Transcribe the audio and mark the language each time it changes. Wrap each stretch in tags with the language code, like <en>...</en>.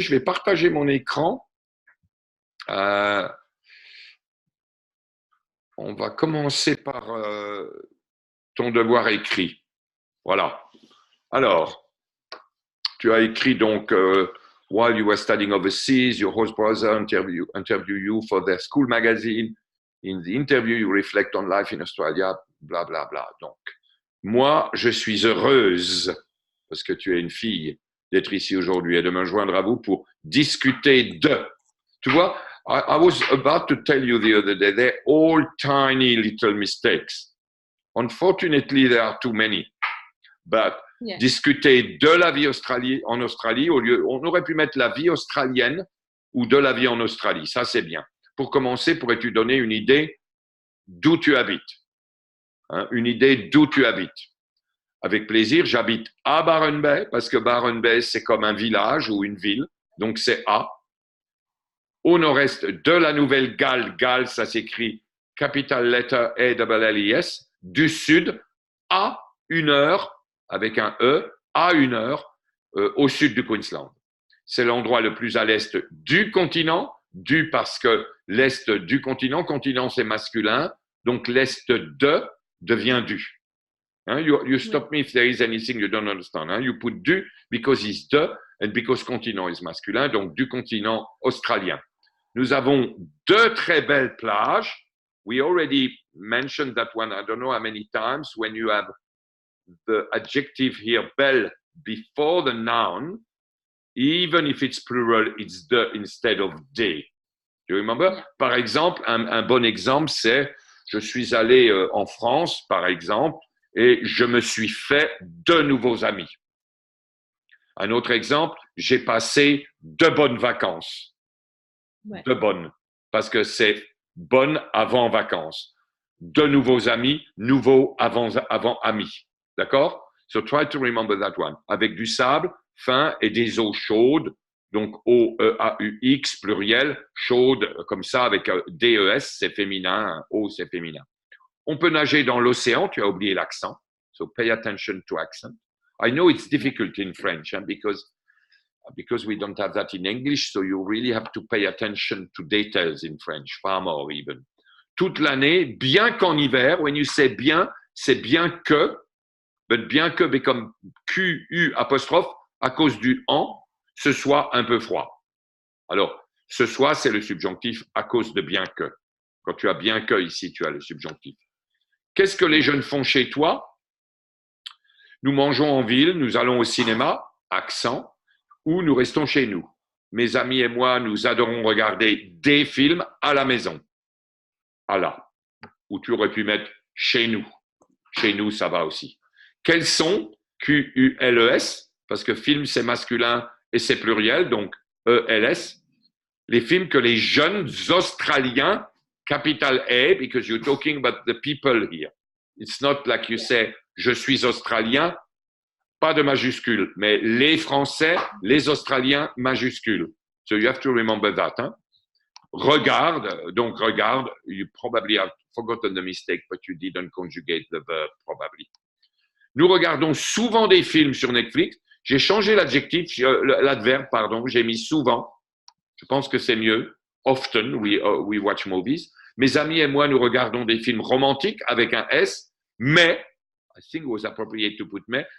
<fr>Je vais partager mon écran. Euh, on va commencer par ton devoir écrit. Voilà. Alors, tu as écrit donc</fr> <en>while you were studying overseas, your host brother interview you for their school magazine. In the interview, you reflect on life in Australia, bla bla bla.</en> <fr>Donc, moi, je suis heureuse parce que tu es une fille d'être ici aujourd'hui et de me joindre à vous pour discuter de. Tu vois,</fr> <en>I was about to tell you the other day, they're all tiny little mistakes. Unfortunately, there are too many.</en> <fr>But discuter de la vie en Australie, au lieu, on aurait pu mettre la vie australienne ou de la vie en Australie. Ça, c'est bien. Pour commencer, pourrais-tu donner une idée d'où tu habites? Une idée d'où tu habites? Avec plaisir, j'habite à Byron Bay, parce que Byron Bay, c'est comme un village ou une ville, donc c'est à. Au nord-est de la Nouvelle-Galles, Galles, ça s'écrit</fr> <en>capital letter</en> <fr>A-L-L-I-S, du sud à 1 heure, avec un E, à 1 heure, au sud du Queensland. C'est l'endroit le plus à l'est du continent, du parce que l'est du continent c'est masculin, donc l'est de devient du.</fr> <en>You stop me if there is anything you don't understand. You put du because it's the and because continent is masculin,</en> <fr>donc du continent australien. Nous avons 2 très belles plages.</fr> <en>We already mentioned that one, I don't know how many times, when you have the adjective here, belle, before the noun, even if it's plural, it's the instead of des. Do you remember?</en> <fr>Par exemple, un bon exemple, c'est je suis allé en France, par exemple, et je me suis fait de nouveaux amis. Un autre exemple, j'ai passé de bonnes vacances. Ouais. De bonnes, parce que c'est bonne avant vacances. De nouveaux amis, nouveaux avant amis. D'accord?</fr> <en>So try to remember that one.</en> <fr>Avec du sable fin et des eaux chaudes, donc O-E-A-U-X, pluriel, chaude, comme ça, avec D-E-S, c'est féminin, O, c'est féminin. On peut nager dans l'océan, tu as oublié l'accent.</fr> <en>So pay attention to accent. I know it's difficult in French, because we don't have that in English, so you really have to pay attention to details in French, far more even.</en> <fr>Toute l'année, bien qu'en hiver,</fr> <en>when you say</en> <fr>bien, c'est bien que, but bien que become Q-U apostrophe, à cause du en, ce soit un peu froid. Alors, ce soit, c'est le subjonctif à cause de bien que. Quand tu as bien que ici, tu as le subjonctif. Qu'est-ce que les jeunes font chez toi? Nous mangeons en ville, nous allons au cinéma, accent, ou nous restons chez nous. Mes amis et moi, nous adorons regarder des films à la maison. À là. Ou tu aurais pu mettre chez nous. Chez nous, ça va aussi. Quels sont, Q-U-L-E-S, parce que film, c'est masculin et c'est pluriel, donc E-L-S, les films que les jeunes Australiens, capital A,</fr> <en>because you're talking about the people here. It's not like you say,</en> <fr>je suis Australien, pas de majuscule, mais les Français, les Australiens, majuscule.</fr> <en>So you have to remember that.</en> <fr>Regarde, donc regarde,</fr> <en>you probably have forgotten the mistake, but you didn't conjugate the verb, probably.</en> <fr>Nous regardons souvent des films sur Netflix. J'ai changé l'adjectif, l'adverbe, pardon, j'ai mis souvent. Je pense que c'est mieux.</fr> <en>Often, we watch movies.</en> <fr>Mes amis et moi, nous regardons des films romantiques avec un S, mais</fr> <en>I think it was appropriate to put</en> <fr>mais.</fr>